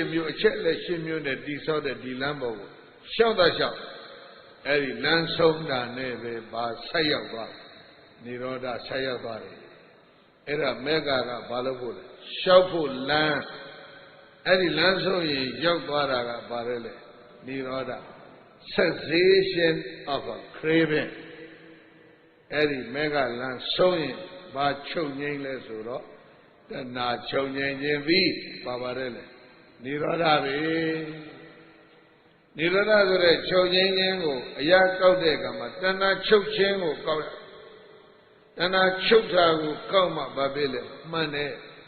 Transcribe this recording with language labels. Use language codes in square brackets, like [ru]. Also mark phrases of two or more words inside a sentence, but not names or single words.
[my] မျိုးအချက်လက်၈မျိုးနဲ့တိဆောက်တဲ့ဒီလမ်းပေါ်ကိုရှောက်တော့ရှောက်အဲ့ဒီလမ်းဆုံးတာနဲ့ပဲ ဘာဆက်ရောက်သွားနိရောဓဆက်ရောက်သွားတယ်အဲ့ဒါမေဃကဘာလို့ဖို့လဲရှောက်ဖို့လမ်းအဲ့ဒီလမ်းဆုံးရင်ရောက်သွားတာကဘာလဲလေနိရောဓ [en] cessation of a craving [my] အဲ့ဒီမေဃလမ်းဆုံးရင်ဘာချုပ်ငိမ့်လဲဆိုတော့တဏှာချုပ်ငိမ့်ခြင်းပြီးပါပါတယ်လေနိရောဓပဲ နိရောဓဆိုတဲ့ချုပ်ငိမ့်ခြင်းကိုအရာကောက်တဲ့အခါမှာတဏှာချုပ်ခြင်းကိုကောက်တဏှာချုပ်တာကိုကောက်မှဘာဖြစ်လဲမှန်တယ်